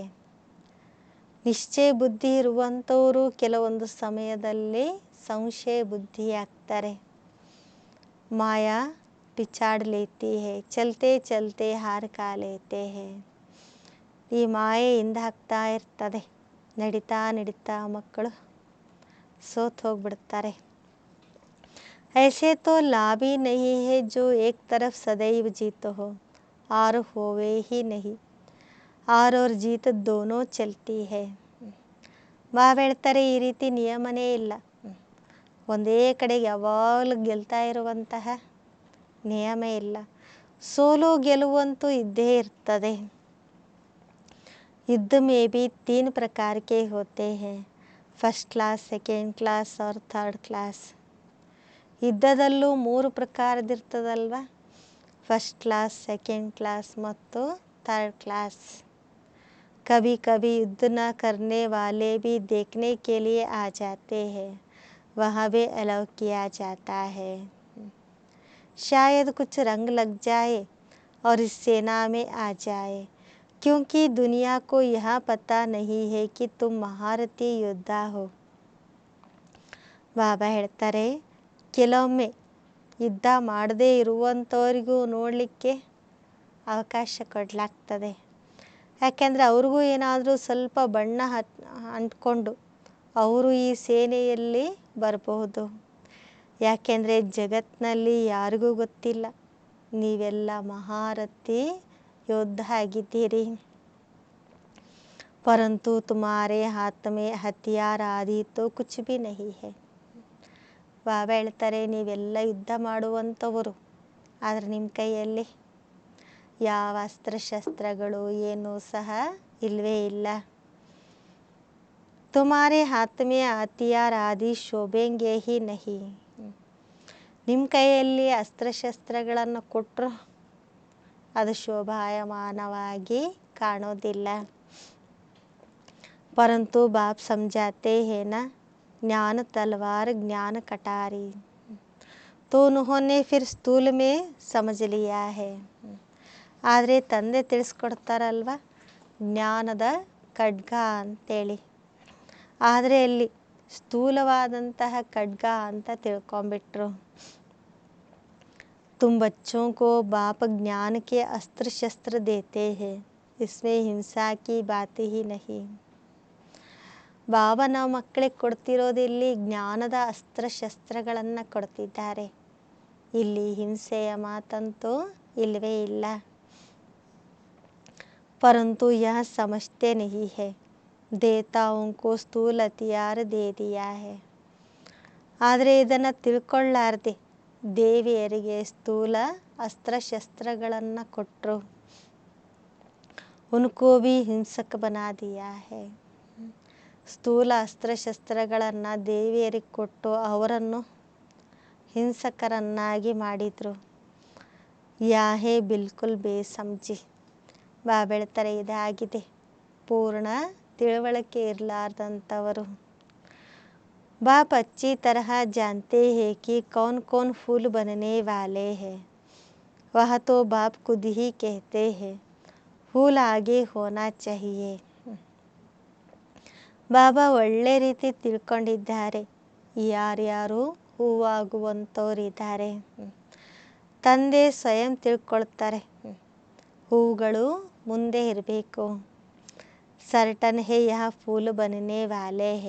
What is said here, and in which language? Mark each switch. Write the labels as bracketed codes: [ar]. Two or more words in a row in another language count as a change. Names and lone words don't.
[kn] ನಿಶ್ಚಯ ಬುದ್ಧಿ ಇರುವಂಥವರು ಕೆಲವೊಂದು ಸಮಯದಲ್ಲಿ ಸಂಶಯ ಬುದ್ಧಿ ಆಗ್ತಾರೆ. [hi] माया पिछाड़ लेती है, चलते चलते हार खा लेते हैं. [kn] ಈ ಮಾಯೆ ಹಿಂದೆ ಹಾಕ್ತಾ ಇರ್ತದೆ. ನಡೀತಾ ನಡೀತಾ ಮಕ್ಕಳು ಸೋತ್ ಹೋಗ್ಬಿಡ್ತಾರೆ. [hi] ऐसे तो लाभ ही नहीं है जो एक तरफ सदैव जीत हो और होवे ही नहीं, और जीत दोनों चलती है. [kn] ಬಾಬಾ ಹೇಳ್ತಾರೆ ಈ ರೀತಿ ನಿಯಮನೇ ಇಲ್ಲ. ಒಂದೇ ಕಡೆಗೆ ಯಾವಾಗಲೂ ಗೆಲ್ತಾ ಇರುವಂತಹ ನಿಯಮ ಇಲ್ಲ. ಸೋಲು ಗೆಲುವಂತೂ ಇದ್ದೇ ಇರ್ತದೆ. [hi] युद्ध में भी 3 प्रकार के होते हैं, [en] first class, second class [hi] और [en] third class. [kn] ಯುದ್ಧದಲ್ಲೂ 3 ಪ್ರಕಾರದಿರ್ತದಲ್ವ, [en] first class, second class [kn] ಮತ್ತು [en] third class. [hi] कभी कभी युद्ध न करने वाले भी देखने के लिए आ जाते हैं, वहाँ भी अलाउ किया जाता है. शायद कुछ रंग लग जाए और इस सेना में आ जाए, क्योंकि दुनिया को यह पता नहीं है कि तुम महारथी योद्धा हो. [kn] ಬಾಬಾ ಹೇಳ್ತಾರೆ ಕೆಲವೊಮ್ಮೆ ಯುದ್ಧ ಮಾಡದೇ ಇರುವಂಥವರಿಗೂ ನೋಡಲಿಕ್ಕೆ ಅವಕಾಶ ಕೊಡಲಾಗ್ತದೆ. ಯಾಕೆಂದರೆ ಅವ್ರಿಗೂ ಏನಾದರೂ ಸ್ವಲ್ಪ ಬಣ್ಣ ಅಂಟ್ಕೊಂಡು ಅವರು ಈ ಸೇನೆಯಲ್ಲಿ ಬರಬಹುದು. ಯಾಕೆಂದರೆ ಜಗತ್ತಿನಲ್ಲಿ ಯಾರಿಗೂ ಗೊತ್ತಿಲ್ಲ ನೀವೆಲ್ಲ ಮಹಾರಥಿ ಯೋದ್ಧ ಆಗಿದ್ದೀರಿ. [hi] परंतु तुम्हारे हाथ में हथियार आदि तो कुछ भी नहीं है. [kn] ಬಾಬಾ ಹೇಳ್ತಾರೆ ನೀವೆಲ್ಲ ಯುದ್ಧ ಮಾಡುವಂಥವರು, ಆದರೆ ನಿಮ್ಮ ಕೈಯಲ್ಲಿ ಯಾವ ಅಸ್ತ್ರಶಸ್ತ್ರಗಳು ಏನೂ ಸಹ ಇಲ್ಲವೇ ಇಲ್ಲ. [hi] तुम्हारे हाथ में हथियार आदि शोभेंगे ही नहीं. [kn] ನಿಮ್ಮ ಕೈಯಲ್ಲಿ ಅಸ್ತ್ರಶಸ್ತ್ರಗಳನ್ನು ಕೊಟ್ಟರು ಅದು ಶೋಭಾಯಮಾನವಾಗಿ ಕಾಣೋದಿಲ್ಲ. [hi] परंतु बाप समझाते हैं ना, ज्ञान तलवार ज्ञान कटारी, तो उन्होंने फिर स्थूल में समझ लिया है. [kn] ಆದರೆ ತಂದೆ ತಿಳಿಸ್ಕೊಡ್ತಾರಲ್ವ ಜ್ಞಾನದ ಖಡ್ಗ ಅಂತೇಳಿ, ಆದರೆ ಅಲ್ಲಿ ಸ್ಥೂಲವಾದಂತಹ ಖಡ್ಗ ಅಂತ ತಿಳ್ಕೊಂಬಿಟ್ರು. [hi] तुम बच्चों को बाप ज्ञान के अस्त्र शस्त्र देते हैं, इसमें हिंसा की बात ही नहीं. [kn] ಬಾಬಾ ನಾವು ಮಕ್ಕಳಿಗೆ ಕೊಡ್ತಿರೋದು ಇಲ್ಲಿ ಜ್ಞಾನದ ಅಸ್ತ್ರಶಸ್ತ್ರಗಳನ್ನು ಕೊಡ್ತಿದ್ದಾರೆ. ಇಲ್ಲಿ ಹಿಂಸೆಯ ಮಾತಂತೂ ಇಲ್ಲವೇ ಇಲ್ಲ. [hi] परंतु यह समझते नहीं है, देवताओं को स्थूल हथियार दे दिया है. [kn] ಆದರೆ ಇದನ್ನು ತಿಳ್ಕೊಳ್ಳಾರ್ದೆ ದೇವಿಯರಿಗೆ ಸ್ಥೂಲ ಅಸ್ತ್ರಶಸ್ತ್ರಗಳನ್ನು ಕೊಟ್ಟರು. [hi] उनको भी हिंसक बना दिया है. [kn] ಸ್ಥೂಲ ಅಸ್ತ್ರಶಸ್ತ್ರಗಳನ್ನು ದೇವಿಯರಿಗೆ ಕೊಟ್ಟು ಅವರನ್ನು ಹಿಂಸಕರನ್ನಾಗಿ ಮಾಡಿದರು. [hi] यह है बिल्कुल बेसमझी. [kn] ಬಾಬಾ ಹೇಳ್ತಾರೆ ಇದಾಗಿದೆ ಪೂರ್ಣ ತಿಳುವಳಿಕೆ ಇರಲಾರ್ದಂಥವರು. [hi] बाप अच्छी तरह जानते हैं कि कौन कौन फूल बनने वाले हैं. वह तो बाप खुद ही कहते हैं फूल आगे होना चाहिए. [kn] ಬಾಬಾ ಒಳ್ಳೆ ರೀತಿ ತಿಳ್ಕೊಂಡಿದ್ದಾರೆ ಯಾರ್ಯಾರು ಹೂವಾಗುವಂಥವರಿದ್ದಾರೆ. ತಂದೆ ಸ್ವಯಂ ತಿಳ್ಕೊಳ್ತಾರೆ ಹೂಗಳು ಮುಂದೆ ಇರಬೇಕು. [hi] सर्टन है यह फूल बनने वाले हैं.